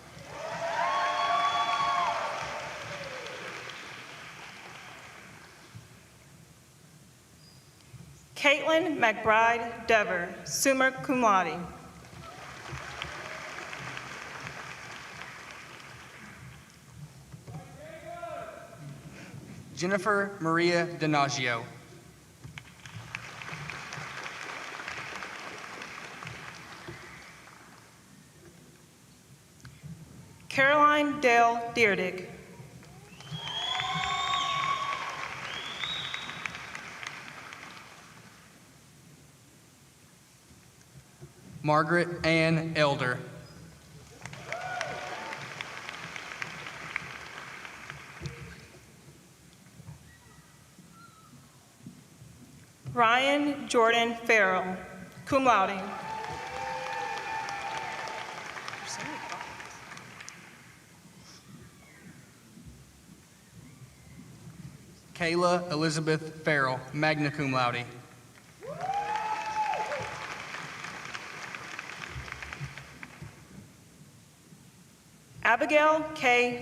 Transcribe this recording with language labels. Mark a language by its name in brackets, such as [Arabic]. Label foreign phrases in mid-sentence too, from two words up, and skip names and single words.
[English] Caitlin McBride Dever, [Latin] summa cum laude. [English] Jennifer Maria Donaggio. Caroline Dale Deerdick. Margaret Ann Elder. Ryan Jordan Farrell, [Latin] cum laude. [English] Kayla Elizabeth Farrell, [Latin] magna cum laude. [English] Abigail K.